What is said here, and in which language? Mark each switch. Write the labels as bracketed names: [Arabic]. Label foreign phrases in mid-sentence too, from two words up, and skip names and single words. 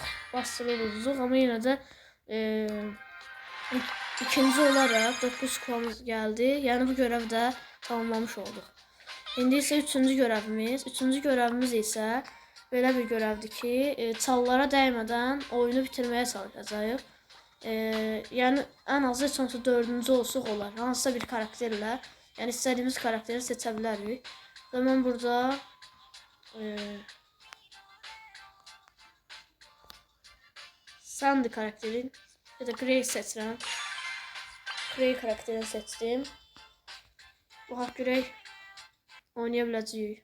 [Turkish] Buster'da uduzduk ama yine de ikinci olarak 9 kupamız geldi. Yani bu görevde tamamlamış olduk. İndi ise üçüncü görevimiz. Üçüncü görevimiz ise böyle bir görevdir ki çallara değmeden oyunu bitirmeye çalışacağıq. [Azerbaijani] Yani en azı heç olmasa 4-cü olsuq olar. Hansısa bir karakterlə, yani istədiyimiz karakteri seçə bilərik. Və mən burada Sandy karakterin ya da Grey seçirəm. Grey karakterini seçdim. Bax Grey oynaya biləcəyik.